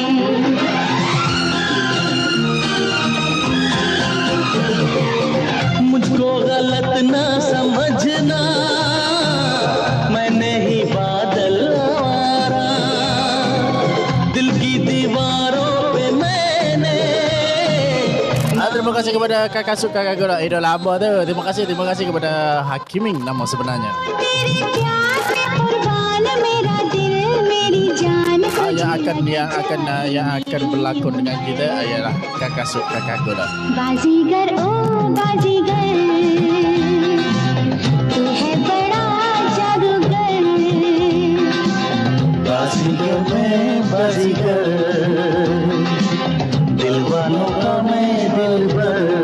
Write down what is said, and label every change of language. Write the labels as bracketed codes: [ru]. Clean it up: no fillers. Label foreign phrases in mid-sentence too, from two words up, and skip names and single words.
[hi] मुझको गलत ना समझना, मैं नहीं बादल आवारा, दिल की दीवारों पे मैंने. [ms] Terima kasih kepada kakak suka kakak golak idol lama tu. Terima kasih kepada Hakiming nama sebenarnya. [hi] तेरे प्यार में कुर्बान मेरा दिल मेरी जान को [ms] Yang akan berlakon dengan kita ialah kakak suka kakak golak. [hi] बाजीगर ओ बाजीगर, तू है बड़ा जादूगर, बाजीगर मैं बाजीगर, दिल वालों का मैं दिलबर.